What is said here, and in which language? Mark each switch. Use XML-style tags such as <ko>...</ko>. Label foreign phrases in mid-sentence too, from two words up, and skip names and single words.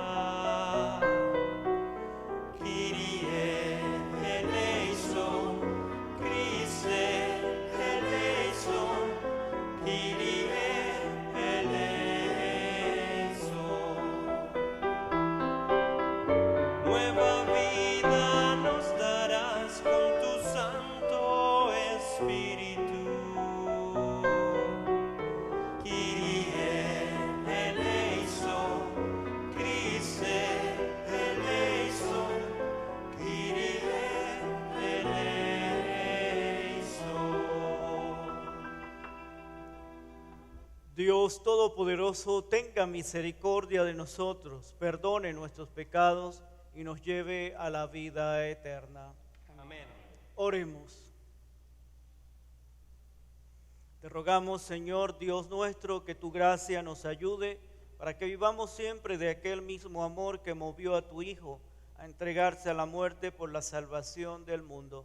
<el>Κύριε ελέησον, Χριστέ ελέησον, Κύριε ελέησον.</el> <es>Nueva vida nos darás con tu santo Espíritu.</es> <el>Κύριε ελέησον, Χριστέ ελέησον, Κύριε ελέησον.</el> <es>Dios Todopoderoso, tenga misericordia de nosotros, perdone nuestros pecados y nos lleve a la vida eterna. Amén. Oremos. Te rogamos, Señor Dios nuestro, que tu gracia nos ayude para que vivamos siempre de aquel mismo amor que movió a tu Hijo a entregarse a la muerte por la salvación del mundo.</es>